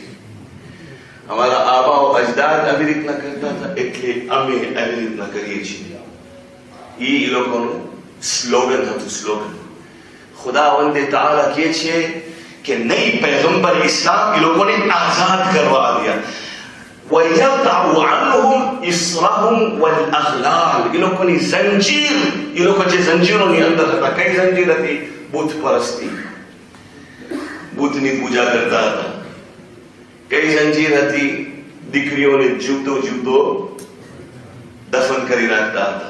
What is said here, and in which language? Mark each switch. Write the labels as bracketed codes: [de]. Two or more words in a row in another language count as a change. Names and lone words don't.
[gu] અમારા આબાઓ અજદાદ આવી રીતના કરતા હતા એટલે અમે આવી રીતના કરીએ છીએ. એ લોકોનું સ્લોગન હતું. સ્લોગન ખુદાવંદ તઆલા કહે છે કે નહીં, પૈગંબર ઇસ્લામ એ લોકોને આઝાદ કરવા આવ્યા. [ar] وَيَضَعُ عَنْهُمْ إِصْرَهُمْ وَالْأَغْلَالَ. [gu] એ લોકોની જંજીર, એ લોકો જે જંજીરોની અંદર હતા, કઈ જંજીર હતી? બુત પરસ્તી, બુતની પૂજા કરતા હતા. કઈ જંજીર હતી? દીકરીઓને જીવતો દફન કરી નાખતા હતા.